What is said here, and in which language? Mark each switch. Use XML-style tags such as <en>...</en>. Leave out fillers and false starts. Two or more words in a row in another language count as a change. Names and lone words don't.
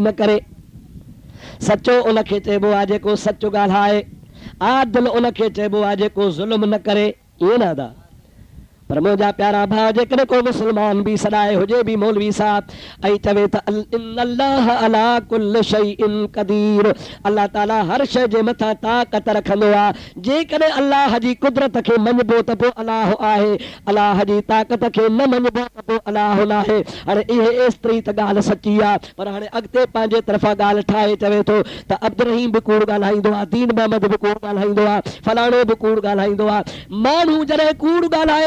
<sd>न करे सचो उनखे चइबो आहे जेको सचो ॻाल्हाए आदिल उनखे चइबो आहे जेको ज़ुल्म न करे ईअं न अदा पर मुंहिंजा प्यारा भाउ जेकॾहिं को मुस्लमान बि सॾाए हुजे बि मौलवी साहब ऐं चवे त</sd> <ar>إن الله على كل شيء قدير</ar> <sd>अल्लाह ताला हर शइ जे मथां ताक़त रखंदो आहे जेकॾहिं अल्लाह जी कुदरत खे मञिबो त पोइ अलाह आहे अल्लाह जी ताक़त खे न मञिबो त पोइ अलाह न आहे हाणे इहे एतिरी त ॻाल्हि सची आहे पर हाणे अॻिते पंहिंजे तरफ़ां ॻाल्हि ठाहे चवे थो त अब्दुर्रहीम बि कूड़ ॻाल्हाईंदो आहे दीन मोहम्मद बि कूड़ ॻाल्हाईंदो आहे फलाणो बि कूड़ ॻाल्हाईंदो आहे माण्हू जॾहिं कूड़ ॻाल्हाए</sd>